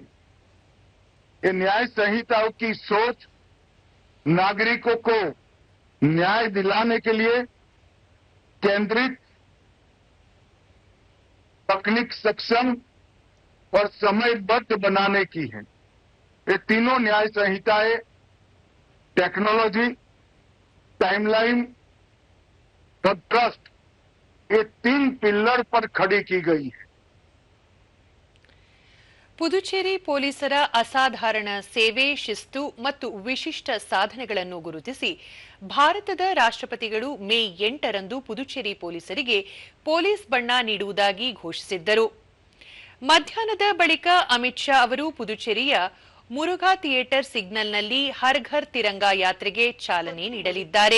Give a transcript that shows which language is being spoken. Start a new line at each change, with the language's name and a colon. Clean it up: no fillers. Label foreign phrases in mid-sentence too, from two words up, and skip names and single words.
Hindi: ये न्याय संहिताओं की सोच नागरिकों को न्याय दिलाने के लिए केंद्रित, तकनीक सक्षम और समयबद्ध बनाने की है. ये तीनों न्याय संहिताएं
English: technology, timeline
Hindi: और ट्रस्ट, ये 3 पिलर पर खड़ी की गई है.
Kannada: ಪುದುಚೇರಿ ಪೊಲೀಸರ ಅಸಾಧಾರಣ ಸೇವೆ, ಶಿಸ್ತು ಮತ್ತು ವಿಶಿಷ್ಟ ಸಾಧನೆಗಳನ್ನು ಗುರುತಿಸಿ ಭಾರತದ ರಾಷ್ಟ್ರಪತಿಗಳು ಮೇ 8ರಂದು ಪುದುಚೇರಿ ಪೊಲೀಸರಿಗೆ ಪೊಲೀಸ್ ಬಣ್ಣ ನೀಡುವುದಾಗಿ ಘೋಷಿಸಿದ್ದರು. ಮಧ್ಯಾಹ್ನದ ಬಳಿಕ ಅಮಿತ್ ಶಾ ಅವರು ಪುದುಚೇರಿಯ ಮುರುಘಾ ಥಿಯೇಟರ್ ಸಿಗ್ನಲ್ನಲ್ಲಿ ಹರ್ ಘರ್ ತಿರಂಗಾ ಯಾತ್ರೆಗೆ ಚಾಲನೆ ನೀಡಲಿದ್ದಾರೆ.